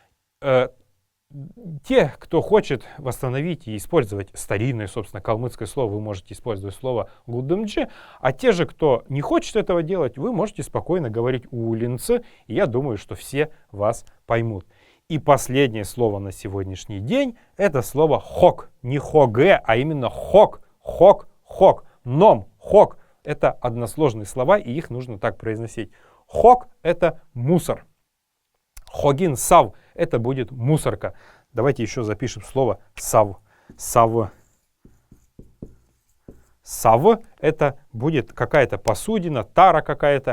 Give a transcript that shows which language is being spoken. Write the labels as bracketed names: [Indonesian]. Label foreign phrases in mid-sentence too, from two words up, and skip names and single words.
[Russian] Те, кто хочет восстановить и использовать старинное, собственно, калмыцкое слово, вы можете использовать слово гудымдже, а те же, кто не хочет этого делать, вы можете спокойно говорить улинце, и я думаю, что все вас поймут. И последнее слово на сегодняшний день — это слово хок. Не хоге, а именно хок. Хок, хок. [Kalmyk] Ном, хок. [Russian] Это односложные слова, и их нужно так произносить. Хок — это мусор. [Kalmyk] Хогин сав [Russian] — это будет мусорка. Давайте еще запишем слово сав. Сав. Сав — это будет какая-то посудина, тара какая-то.